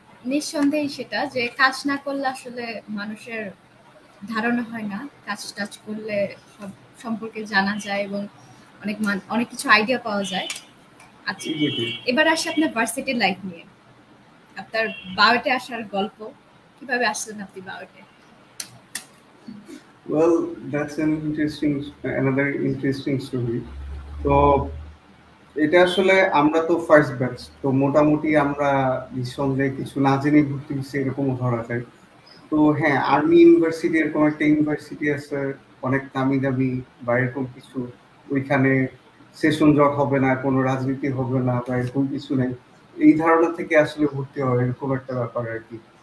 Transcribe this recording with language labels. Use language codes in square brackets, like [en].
[bn] নিঃসন্দেহে সেটা যে কাজ না করলে আসলে মানুষের ধারণা হয় না, কাজ টাজ করলে সব সম্পর্কে জানা যায় এবং অনেক কিছু আইডিয়া পাওয়া যায়। আচ্ছা, এবার আসি আপনার ভার্সিটি লাইফ নিয়ে। আপনার বায়োটে আসার গল্প, কিভাবে আসলেন আপনি বায়োটে? [en] Well, that's an interesting, another interesting story. [bn] তো এটা আসলে আমরা তো ফার্স্ট ব্যাচ, তো মোটামুটি আমরা নিঃসন্দেহে কিছু না জেনে ভর্তি হচ্ছে এরকমও ধরা যায়। তো হ্যাঁ, আর্মি ইউনিভার্সিটি এরকম একটা ইউনিভার্সিটি আছে, অনেক নামি দামি বা এরকম কিছু। ওইখানে সেশন জট হবে না, কোনো রাজনীতি হবে না বা এরকম কিছু নেই, এই ধারণা থেকে আসলে ভর্তি হয় এরকম একটা ব্যাপার আর কি।